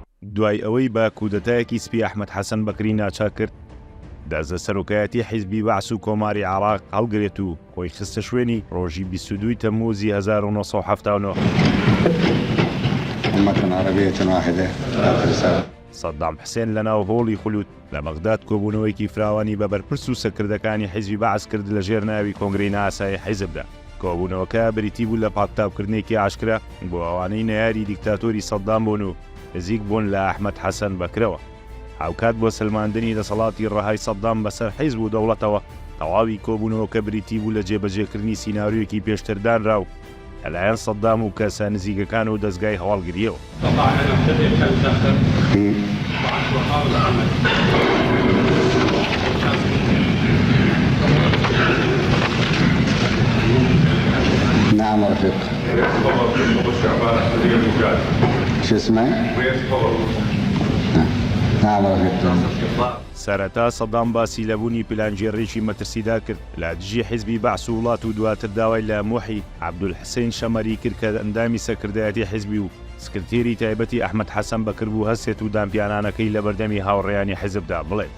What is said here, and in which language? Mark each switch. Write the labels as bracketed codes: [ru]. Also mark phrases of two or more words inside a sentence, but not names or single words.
[ckb] دوای ئەوەی بە کودەتایەکی سپی ئەحمەد حەسەن بەکری ناچار کرد دەزە سەرۆکایەتی حیزبی بەعس و کۆماری عێراق هەڵگرێت و خۆی خستە شوێنی ڕۆژی 22 تەمموزی 1979. [ar] أمة عربية واحدة آخر رسالة. [ckb] سەدام حسێن لەناو هۆڵی خولوت لە بەغداد کۆبوونەوەیکی فراوانی بە بەرپرس و سەرکردەکانی حیزبی بەعس کرد لە ژێر ناوی کۆنگرەی ناسای حیزبدا. کۆبوونەوەکە بریتی بوو لە پاکتاوکردنێکی عاشکرا بۆ ئەوانەی نەیاری دیکتاتۆری سەدام بوون و نزیک بوون لە ئەحمەد حەسەن بەکرەوە. هاوکات بۆ سلماندنی دەسەڵاتی ڕەهای سەدام بەسەر حیزب و دەوڵەتەوە تەواوی کۆبوونەوەکە بریتی بوو لە جێبەجێکردنی سیناریۆیەکی پێشتردانرا و لەلایەن سەدام و کەسە نزیکەکان و دەستگای هەواڵگریەوە. [ar] نعم رفيق. شو اسمه؟ نعم رفيق. [ckb] سەرەتا سەدام باسی لەبوونی پلانگێڕێکی مەترسیدا کرد لە دژی حیزبی بەعس و وڵات و دواتر داوای لە موحی عەبدولحسین شەمەری کرد کە ئەندامی سەرکردایەتی حیزبی و سکرتێری تایبەتی ئەحمەد حەسەن بەکر بوو هەستێت و دامپیانانەکەی لە بەردەمی هاوڕێیانی حیزبدا بڵێت.